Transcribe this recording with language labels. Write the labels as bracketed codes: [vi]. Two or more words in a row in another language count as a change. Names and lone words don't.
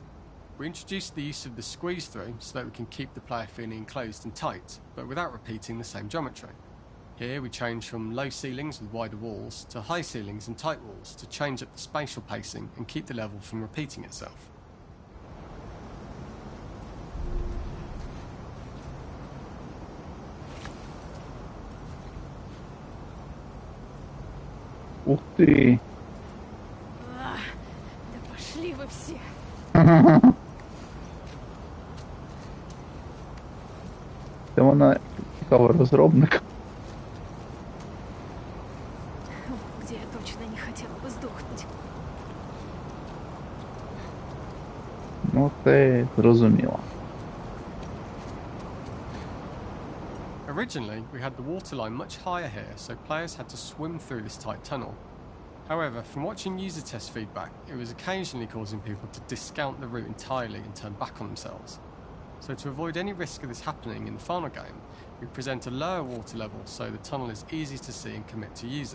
[en] We introduced the use of the squeeze through so that we can keep the player feeling enclosed and tight, but without repeating the same geometry. Here we change from low ceilings with wider walls to high ceilings and tight walls to change up the spatial pacing and keep the level from repeating itself. [uk] Ух ти. [ru] Да пошли вы все. [uk] Це вона цікава розробник. [ru] Вот где я точно не хотела бы сдохнуть. [uk] Ну, це зрозуміло. [en] Originally, we had the water line much higher here, so players had to swim through this tight tunnel. However, from watching user test feedback, it was occasionally causing people to discount the route entirely and turn back on themselves. So to avoid any risk of this happening in the final game, we present a lower water level so the tunnel is easy to see and commit to using.